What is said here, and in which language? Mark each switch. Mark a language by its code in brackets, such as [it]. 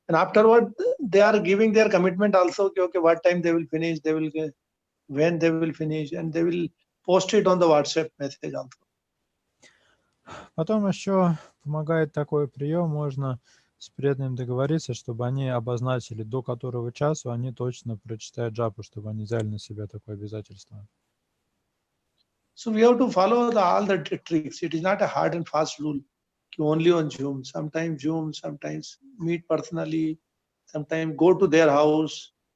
[en] And afterward they are giving their commitment also, okay, what time they will finish, they will when they will finish, and they will post it on the WhatsApp message also. [ru] Потом еще помогает такой прием, можно с преданным договориться, чтобы они обозначили, до которого часу они точно прочитают джапу, чтобы они взяли на себя такое обязательство. [en] So we have to follow all the tricks. It is not a hard and fast rule. Only on Zoom. Sometimes meet personally. Sometimes go to their house.